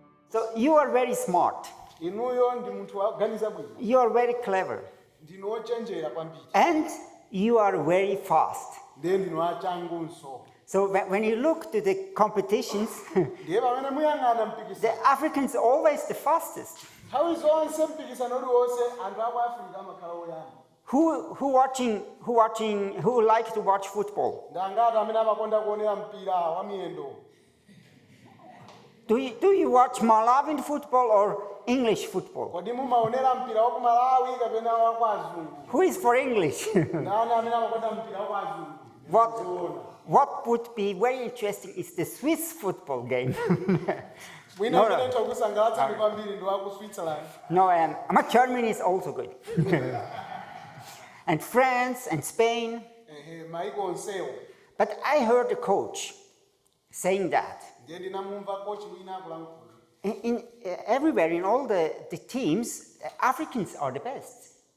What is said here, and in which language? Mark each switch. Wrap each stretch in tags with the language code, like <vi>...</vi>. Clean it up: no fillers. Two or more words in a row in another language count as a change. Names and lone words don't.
<en>So you are very smart.</en> <ny>Inuyo ndi munthu waganiza bwino.</ny> <en>You are very clever.</en> <ny>Ndino ochenjera kwambiri.</ny> <en>And you are very fast.</en> <ny>Ndiye ndino achangunso.</ny> <en>So when you look to the competitions,</en> <ny>Ndiye pamene muyang'ana mpikisano.</ny> <en>the Africans are always the fastest.</en> <ny>Nthawi zonse mpikisano uliwonse anthu aku Africa amakhala oyamba.</ny> <en>Who like to watch football?</en> <ny>Ndangati amene amakonda kuonera mpira wa miyendo.</ny> <en>Do you watch Malawian football or English football?</en> <ny>Kodi mumaonera mpira wa ku Malawi kapena wa ku azungu?</ny> <en>Who is for English?</en> <ny>Ndani amene amakonda mpira wa ku azungu?</ny> <en>What would be very interesting is the Swiss football game. No. No, Germany is also good. And France and Spain. But I heard a coach saying that everywhere in all the teams, Africans are the best.</en>